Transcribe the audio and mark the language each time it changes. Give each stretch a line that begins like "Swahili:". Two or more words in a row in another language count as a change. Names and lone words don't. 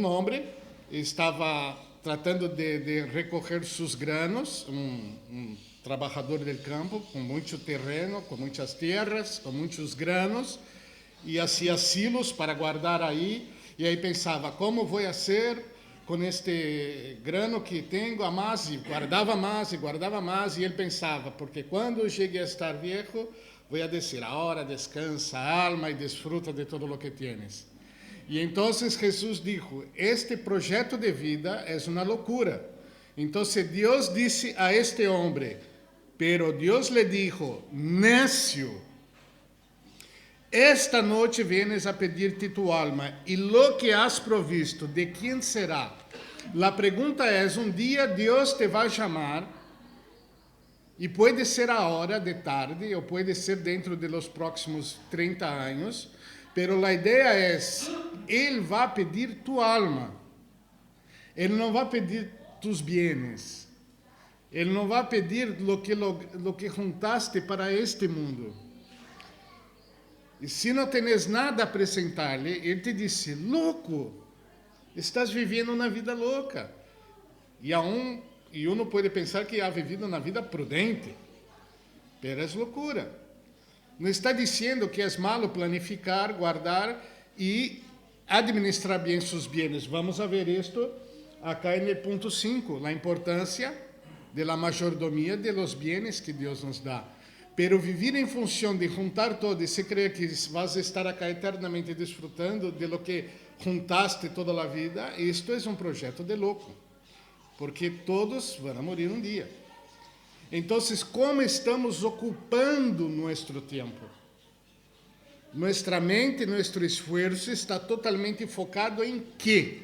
Spanish: hombre estaba tratando de recoger sus granos, un trabajador del campo, con mucho terreno, con muchas tierras, con muchos granos, y hacía silos para guardar ahí, y ahí pensaba, ¿cómo voy a hacer
Portuguese: com este grano que tenho a mais, e guardava mais, e ele pensava, porque quando eu chegue a estar viejo, vou a dizer, agora descansa a alma e desfruta de todo o que tienes. E então Jesus dijo, este projeto de vida é uma loucura. Então Deus disse a este homem,
Spanish: pero Deus le dijo, necio, esta noche vienes a pedir-te tu alma, e lo que has provisto,
Portuguese: de quem será?
Spanish: La pregunta
Portuguese: é, um dia Deus te vai chamar, e pode ser agora de tarde, ou pode ser dentro
Spanish: de los próximos
Portuguese: 30 anos,
Spanish: pero la
Portuguese: ideia é, Ele vai pedir tu alma, Ele não vai pedir
Spanish: tus bienes,
Portuguese: Ele não vai pedir
Spanish: lo que juntaste
Portuguese: para este mundo. E se não tens nada a apresentar-lhe, ele te disse, louco, estás vivendo uma vida louca. E uno pode pensar que
Spanish: ha vivido
Portuguese: uma vida prudente, mas é loucura. Não está dizendo que é malo planificar, guardar e administrar bem seus bienes. Vamos a ver isto acá no ponto 5, a importância
Spanish: de la mayordomia de los bienes
Portuguese: que Deus nos dá.
Spanish: Pero vivir
Portuguese: em função de juntar todo e se crer que vas estar acá eternamente desfrutando
Spanish: de lo que juntaste
Portuguese: toda a vida, isto é um projeto de louco, porque todos vão morir um dia. Então, como estamos ocupando nosso tempo? Nossa mente, nosso esforço está totalmente focado em quê?